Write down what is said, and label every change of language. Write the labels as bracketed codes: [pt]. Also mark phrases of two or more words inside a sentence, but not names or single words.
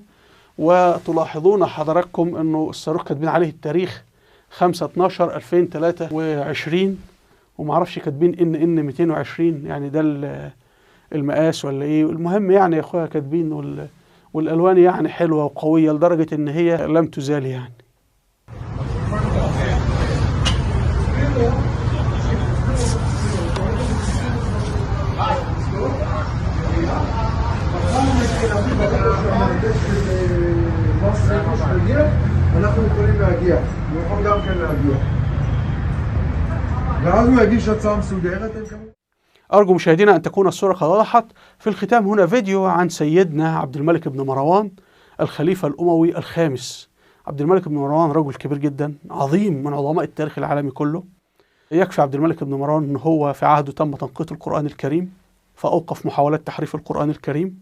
[ar] وتلاحظون حضراتكم أنه الصاروخ كاتبين عليه التاريخ 5/12/2023، ومعرفش كاتبين إن 220، يعني ده المقاس ولا إيه. المهم يعني يا أخويا كاتبين، والألوان يعني حلوة وقوية لدرجة إن هي لم تزال يعني. [he] אנחנו יכולים להגיע, הוא יכול גם כן להגיע. ואז הוא יגיש הצעה מסודרת. [ar] أرجو مشاهدينا أن تكون الصورة قد وضحت. في الختام هنا فيديو عن سيدنا عبد الملك بن مروان الخليفة الأموي الخامس. عبد الملك بن مروان رجل كبير جدا، عظيم من عظماء التاريخ العالمي كله. يكفي عبد الملك بن مروان أن هو في عهده تم تنقيط القرآن الكريم، فأوقف محاولات تحريف القرآن الكريم.